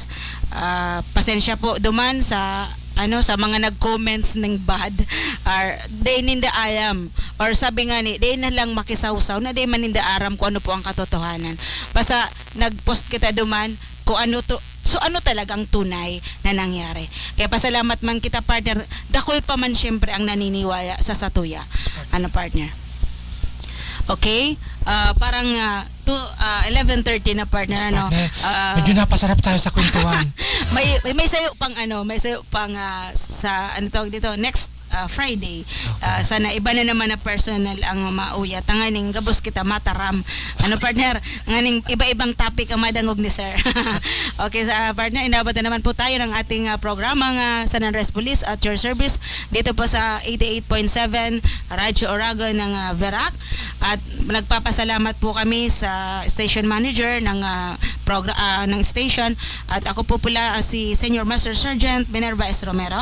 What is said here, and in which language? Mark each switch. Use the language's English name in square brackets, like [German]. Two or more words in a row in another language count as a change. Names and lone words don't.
[Bikol] Pasensya po duman sa mga nag-comments ng bad, or day ninda alam, or sabi nga ni day na lang makisawsaw na day man ninda aram kung ano po ang katotohanan. Basta nag-post kita duman kung ano to. So [Filipino] ano talagang tunay na nangyari. [Bikol] Kaya pasalamat man kita, partner. Dakol pa man syempre ang naniniwala sa satuya. [English] Partner? Okay? [Filipino] Parang 11:30 na, partner. Medyo napasarap tayo sa kwentuhan. [Bikol] may sayo pang sa tawag dito, [English] next Friday. [Bikol] Sana iba na naman na personal ang mauya. Tanganing gabos kita mataram. Partner, nganing iba-ibang topic ang madangog ni sir. [English] Okay, [Filipino] partner, inabot na naman po tayo ng ating programang San Andres Police [English] at your service [Filipino] dito po sa 88.7 Radyo Oragon ng Verac. At nagpapasalamat po kami sa station manager ng ng station, at ako po pula si Senior Master Sergeant Minerva S.